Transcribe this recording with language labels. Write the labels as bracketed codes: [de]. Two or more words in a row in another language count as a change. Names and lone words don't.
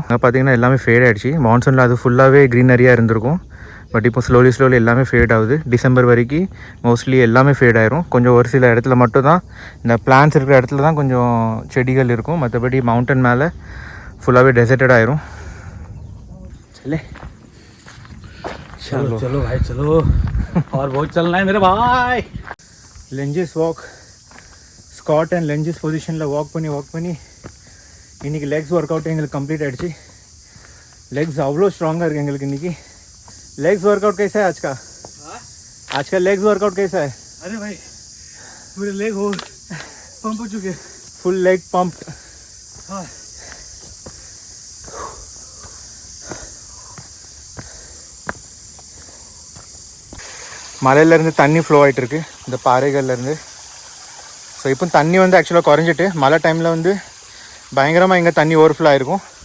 [ta] அங்கே பார்த்தீங்கன்னா எல்லாமே ஃபேட் ஆகிடுச்சு. மான்சூனில் அது ஃபுல்லாகவே க்ரீனரியாக இருந்திருக்கும். பட் இப்போ ஸ்லோலி எல்லாமே ஃபேட் ஆகுது. டிசம்பர் வரைக்கும் மோஸ்ட்லி எல்லாமே ஃபேட் ஆயிரும். கொஞ்சம் ஒரு சில இடத்துல மட்டும் தான் இந்த பிளான்ஸ் இருக்கிற இடத்துல தான் கொஞ்சம் செடிகள் இருக்கும். மற்றபடி மவுண்டன் மேலே ஃபுல்லாகவே டெசர்ட்டட் ஆயிரும். [hi] चलो चलो भाई चलो और बहुत चलना है मेरे भाई. [en] lunges walk, squat and lunges [ta] பொசிஷனில் வாக் பண்ணி இன்றைக்கி [en] legs workout [ta] எங்களுக்கு கம்ப்ளீட் ஆகிடுச்சு. லெக்ஸ் அவ்வளோ ஸ்ட்ராங்காக இருக்குது எங்களுக்கு இன்றைக்கி. [en] legs workout [hi] कैसा है आज का [en] legs workout [hi] कैसा है? अरे भाई मेरे लेग हो पंप हो चुके, [en] full leg pump. [hi] हाँ [ta] மலையிலேருந்து தண்ணி ஃப்ளோ ஆகிட்டு இருக்கு இந்த பாறைகள்லேருந்து. ஸோ இப்போ தண்ணி வந்து ஆக்சுவலாக குறைஞ்சிட்டு மழை டைமில் வந்து பயங்கரமாக இங்கே தண்ணி ஓவர்ஃப்ளோ ஆகிருக்கும்.